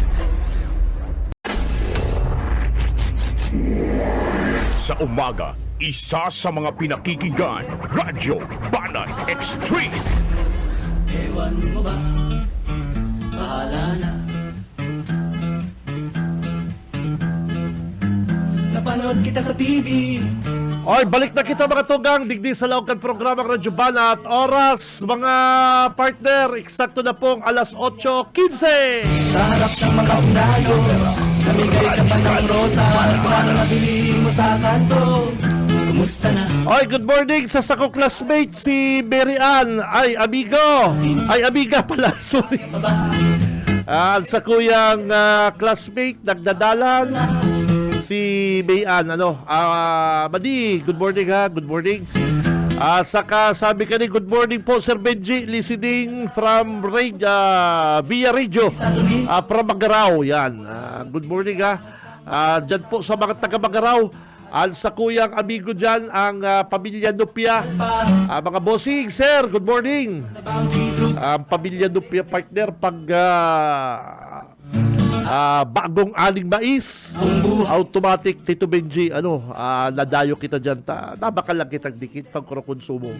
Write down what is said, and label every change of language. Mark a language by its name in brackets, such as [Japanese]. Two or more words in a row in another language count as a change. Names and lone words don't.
[Filipino] Sa umaga, isa sa mga pinakikinggan, Radyo Banat Extreme. Ewan mo ba? Bahala na. Napanood kita sa TV. [Bikol] Oy, balik na kita mga tugang. Digdi sa laokan programang Radyo Banat. Oras, mga partner, eksakto na pong alas 8:15. [Filipino] Sa harap ng mga sundalo, namigay ka pa ng rosa. Paano nabili mo sa kanto? Kumusta na? [Bikol] Oy, [English] good morning [Bikol] sa sako classmate si Mary Ann. [Filipino] Ay, amigo. Ay, amiga pala. [English] Sorry. [Bikol] Sa kuyang classmate, nagdadalan. Si May Ann, Madi, [English] good morning [Bikol] ha, [English] good morning. [Bikol] Saka sabi ka ni, [English] good morning po Sir Benji, listening from via radio, from Magaraw, yan. Good morning ha. [Bikol] Dyan po sa mga taga Magaraw, sa kuyang amigo dyan, ang pamilya Nupia. Mga bossing, sir, [English] good morning. [Bikol] Pamilya Nupia partner, pag bagong aning mais, automatic Tito Benji, nadayo kita dyan, nabakal lang kitang dikit pag konsumo.